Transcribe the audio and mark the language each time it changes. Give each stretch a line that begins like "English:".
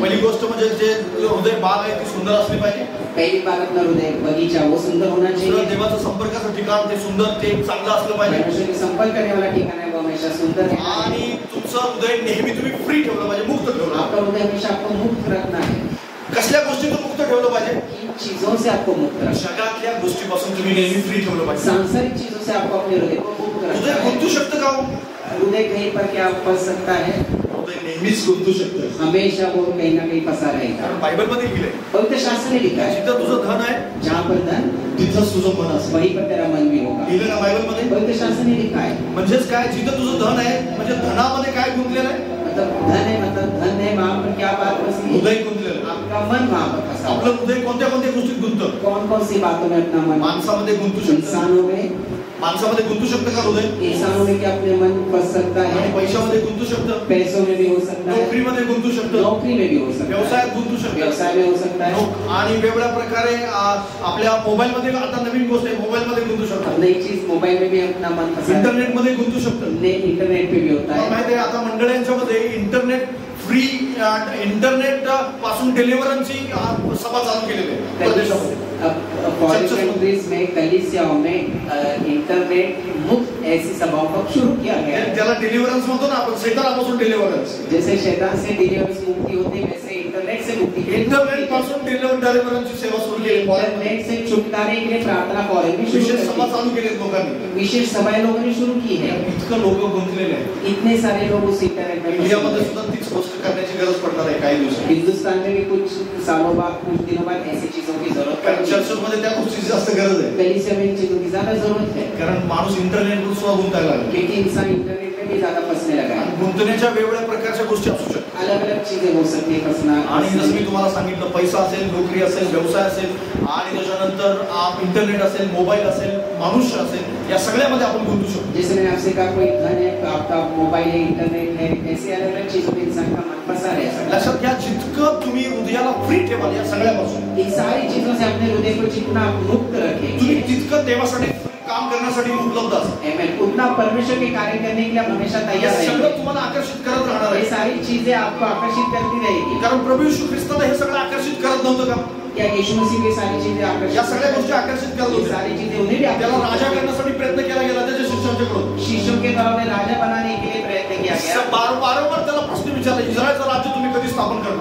Marathi: पहिली गोष्ट म्हणजे जे हृदय बाग आहे ती सुंदर असली पाहिजे.
Hindi: पहली बात अपना हृदय बगीचा वो सुंदर होना
Marathi: दुसरं,
Hindi: चाहिए।
Marathi: देवाचं संपर्काचं ठिकाण ते सुंदर, ते चांगलं असलं पाहिजे.
Hindi: परमेश्वर के संपर्क करने वाला ठिकाना है वो हमेशा सुंदर है।
Marathi: आणि तुमचं हृदय नेहमी तुम्ही फ्री ठेवलं पाहिजे, मुक्त ठेवलं.
Hindi: आपका हृदय हमेशा आपको मुक्त रखना है।
Marathi: कसल्या गोष्टीतून मुक्त ठेवलं पाहिजे?
Hindi: इन चीजों से आपको मुक्त रखना,
Marathi: जगातल्या गोष्टीपासून तुम्ही नेहमी फ्री ठेवलं पाहिजे.
Hindi: सांसारिक चीजों से आपको अपने हृदय को मुक्त
Marathi: हृदय
Hindi: रखना है।
Marathi: गुंतू शकतं का हो?
Hindi: हृदय कहीं पर क्या फंस सकता है?
Marathi: हृदय नेहमीच गुंतू शकतं.
Hindi: हमेशा वो कहीं ना कहीं फंसा रहेगा।
Marathi: कारण बायबलमध्ये लिहिलंय,
Hindi: पवित्र शास्त्र ने लिखा है,
Marathi: जिथं तुझं धन आहे
Hindi: जहाँ पर धन
Marathi: तिथंच तुझं मन असेल.
Hindi: वहीं पर तेरा मन भी होगा।
Marathi: लिहिलं ना बायबलमध्ये?
Hindi: पवित्र शास्त्र ने लिखा है,
Marathi: म्हणजेच काय, जिथं तुझं धन आहे म्हणजे धनामध्ये काय गुंतलेलं आहे?
Hindi: मतलब धन है वहाँ पर क्या बात फंसी है?
Marathi: हृदय गुंतलेलं आहे.
Hindi: आपका मन वहाँ पर फंसा हुआ है।
Marathi: आपलं हृदय कोणत्या कोणत्या गोष्टीत गुंततं?
Hindi: कौन कौन सी बातों में अपना मन,
Marathi: माणसामध्ये गुंतू शकतं.
Hindi: इंसानों में,
Marathi: माणसामध्ये गुंतू शकतं का हृदय?
Hindi: इंसानों में क्या अपने मन फंस सकता है?
Marathi: आणि पैशामध्ये गुंतू शकतं,
Hindi: पैसों में भी हो सकता है,
Marathi: नोकरीमध्ये गुंतू शकतं,
Hindi: नौकरी में भी हो सकता है,
Marathi: व्यवसायात गुंतू शकतं,
Hindi: व्यवसाय में हो सकता है,
Marathi: आणि वेगवेगळ्या प्रकारे आपल्या मोबाईलमध्ये आता नवीन गोष्ट आहे, मोबाईलमध्ये गुंतू शकतं,
Hindi: नई चीज मोबाइल में भी अपना मन फंसा है,
Marathi: इंटरनेटमध्ये गुंतू शकतं.
Hindi: इंटरनेट पे भी होता है।
Marathi: माहिती आहे आता मंडळांच्यामध्ये इंटरनेट फ्री, इंटरनेट पासून डिलिव्हरन्सची सभा चालू केलेली आहे प्रदेशामध्ये.
English: foreign countries
Hindi: में कलीसियाओं में इंटरनेट मुक्त ऐसी सभाओं को शुरू किया गया है।
Marathi: त्याला डिलिव्हरन्स म्हणतो ना आपण, शैतानापासून डिलिव्हरन्स.
Hindi: जैसे शैतान से डिलीवरेंस मुक्ति होती है, वैसे इंटरनेट से मुक्ति के लिए
Marathi: इंटरनेट पासून डिलिव्हरन्सची सेवा सुरू केली.
Hindi: इंटरनेट से छुटकारे के लिए प्रार्थना फॉरेन में शुरू
Marathi: विशेष सभा
Hindi: की,
Marathi: चालू केली लोकांनी.
Hindi: विशेष सभाएं लोगों ने शुरू की है।
Marathi: इतकं लोक गुंतलेले आहेत.
Hindi: इतने सारे लोग उस इंटरनेट में
Marathi: इंडियामध्ये सुद्धा तीच गोष्ट करण्याची गरज पडणार आहे काही दिवसात.
Hindi: हिंदुस्तान में भी कुछ सालों बाद, कुछ दिनों बाद ऐसी चीजों की जरूरत
Marathi: कारण
Hindi: पड़ेगी।
Marathi: चर्चमध्ये त्या गोष्टीची जास्त गरज आहे.
Hindi: कलीसिया में इन चीजों की ज्यादा जरूरत है,
Marathi: कारण माणूस इंटरनेटवर सुद्धा गुंतायला लागला.
Hindi: क्योंकि इंसान इंटरनेट में भी ज्यादा फंसने लगा है।
Marathi: गुंतण्याच्या वेगवेगळ्या प्रकारच्या गोष्टी असू शकतात.
Hindi: अलग अलग चीजें हो सकती है फंसना।
Marathi: आणि जसं मी तुम्हाला सांगितलं, पैसा असेल, नोकरी असेल, व्यवसाय असेल, आणि त्याच्यानंतर इंटरनेट असेल, मोबाईल असेल, मनुष्य असेल, या सगळ्यामध्ये आपण गुंतू शकतो.
Hindi: जैसे मैंने आपसे कहा, कोई धन है, आपका मोबाइल है, इंटरनेट है, ऐसी अलग अलग चीजों में इंसान का मन फंसा रह सकता है।
Marathi: लक्षात घ्या, जितकं तुम्ही हृदयाला फ्री ठेवाल या सगळ्यापासून,
Hindi: इन सारी चीजों से अपने हृदय को जितना मुक्त
Marathi: तुम्ही
Hindi: रखें,
Marathi: तितकं देवासाठी काम करण्यासाठी उपलब्ध असाल.
Hindi: उतना परमेश्वर के कार्य करने के लिए आप हमेशा
Marathi: हे
Hindi: तैयार
Marathi: सगळं
Hindi: रहेंगे।
Marathi: तुम्हाला आकर्षित करत राहणार
Hindi: ये
Marathi: आहे.
Hindi: सारी चीजें आपको आकर्षित करती रहेगी।
Marathi: कारण प्रभू येशू ख्रिस्ताला हे सगळं आकर्षित करत नव्हतं का?
Hindi: क्या यीशु मसीह की सारी चीजें
Marathi: या
Hindi: आकर्षित,
Marathi: सगळ्या गोष्टी आकर्षित करत
Hindi: ये
Marathi: होत्या.
Hindi: सारी चीजें उन्हें भी
Marathi: त्याला राजा
Hindi: आकर्षित,
Marathi: करण्यासाठी प्रयत्न केला गेला त्याच्या शिष्यांच्याकडून.
Hindi: शिष्यों के द्वारा उन्हें राजा बनाने के लिए प्रयत्न किया गया।
Marathi: वारंवार त्याला प्रश्न विचारला, इस्रायलचं राज्य तुम्ही कधी स्थापन करणार?